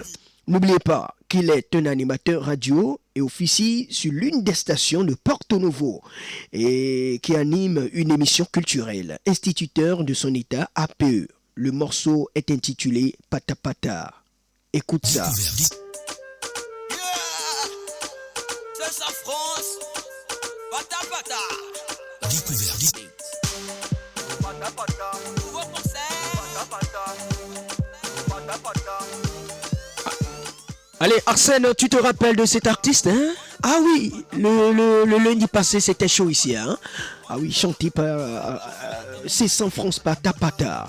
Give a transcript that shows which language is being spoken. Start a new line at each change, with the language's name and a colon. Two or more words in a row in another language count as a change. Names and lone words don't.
French: N'oubliez pas qu'il est un animateur radio et officie sur l'une des stations de Porto Novo et qui anime une émission culturelle, instituteur de son état APE. Le morceau est intitulé Pata Pata. Écoute ça. C'est ça France. Pata Pata. Découverte. Pata Pata. Nouveau concert. Pata Pata. Pata Pata. Allez, Arsène, tu te rappelles de cet artiste, hein? Ah oui, le lundi passé, c'était chaud ici, hein? Ah oui, chanté par C100 France Pata Pata.